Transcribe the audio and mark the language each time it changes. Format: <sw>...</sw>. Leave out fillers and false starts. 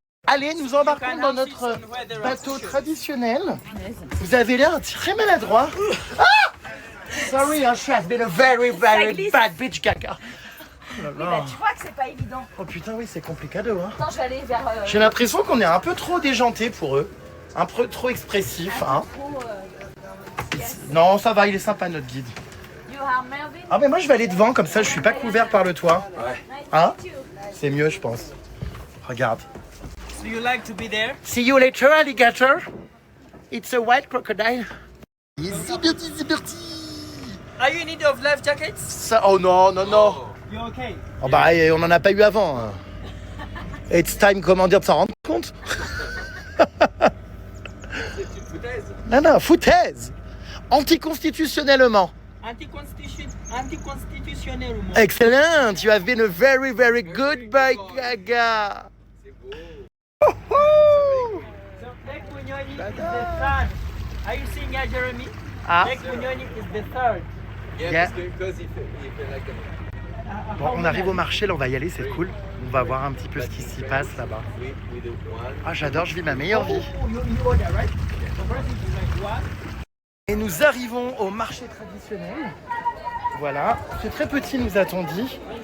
<fr>Allez, nous embarquons dans notre bateau traditionnel. Vous avez l'air très maladroit. Ah!</fr> <en>Sorry, hein, she has been a very, very</en> <fr>glisse.</fr> <en>bad bitch, gaga.</en> <fr>Bah, tu vois que c'est pas évident. Oh putain, oui, c'est complicado, hein. Attends, je vais aller vers... J'ai l'impression qu'on est un peu trop déjanté pour eux. Un peu trop expressif, hein. Non, ça va, il est sympa, notre guide.</fr> <en>You are Melvin.</en> <fr>Ah, mais moi, je vais aller devant, comme ça, je suis pas couvert par le toit. Hein? C'est mieux, je pense. Regarde.</fr> <en>Do you like to be there? See you later, alligator. It's a white crocodile.</en> <fr>C'est parti.</fr> <en>Are you in need of life jackets?</en> <fr>Ça, oh non, non, non.</fr> <en>You okay?</en> <fr>Oh bah, on en a pas eu avant. Hein.</fr> <en>It's time,</en> <fr>comment dire, de s'en rendre compte. Non, non, foutaise. Anticonstitutionnellement. Anticonstitutionnellement.</fr> <en>Excellent. You have been a very, very good boy, Gaga. So Lake Bunyoni is the third. Are you seeing Jeremy? Lake Bunyoni is the third. Yeah. Because he feel like</en> <fr>Bon, on arrive au marché, là on va y aller, c'est cool. On va voir un petit peu ce qui s'y passe là-bas.</fr> <en>we do one.</en> <fr>Ah, j'adore, je vis ma meilleure vie.</fr> <en>You order, right? So first it's like one.</en> <fr>Et nous arrivons au marché traditionnel. Voilà, c'est très petit, nous a-t-on dit.</fr>